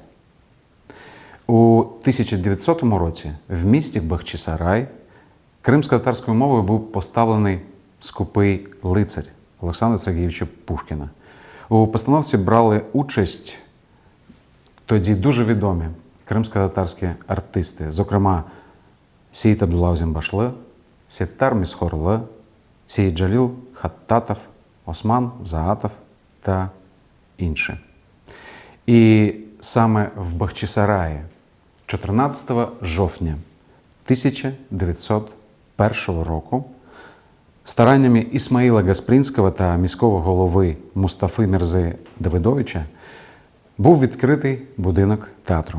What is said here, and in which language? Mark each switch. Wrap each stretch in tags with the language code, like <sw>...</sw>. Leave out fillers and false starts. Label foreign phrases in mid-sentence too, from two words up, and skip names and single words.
<uk>У 1900 році в місті Бахчисарай кримсько-татарською мовою був поставлений «Скупий лицар» Олександра Сергійовича Пушкіна. У постановці брали участь тоді дуже відомі кримсько-татарські артисти, зокрема Сеїд Абдулла Озенбашлы, Сеттар Місхорлы, Сеїд Джаліл Хаттатов, Осман Заатов та інші. І саме в Бахчисараї 14 жовтня 1901 року стараннями Ісмаїла Гаспрінського та міського голови Мустафи Мірзи Давидовича був відкритий будинок театру.</uk>